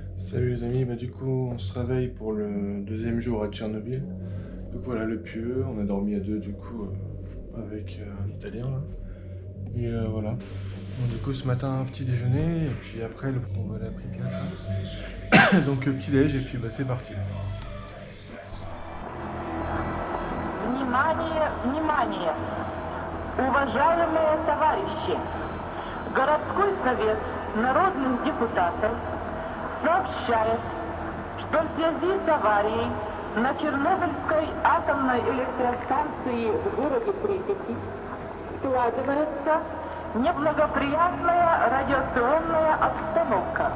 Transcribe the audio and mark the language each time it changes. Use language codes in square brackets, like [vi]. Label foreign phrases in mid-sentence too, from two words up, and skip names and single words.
[fr] Salut les amis, du coup on se réveille pour le deuxième jour à Tchernobyl. Donc voilà le pieu, on a dormi à deux du coup avec un Italien là. Et voilà. Bon, du coup ce matin petit déjeuner et puis après on va aller à Pripyat. Donc petit déj et puis c'est parti. [ru] Внимание, внимание! Уважаемые товарищи! Городской совет народных депутатов сообщает, что в связи с аварией на Чернобыльской атомной электростанции в городе Припяти складывается неблагоприятная радиационная обстановка.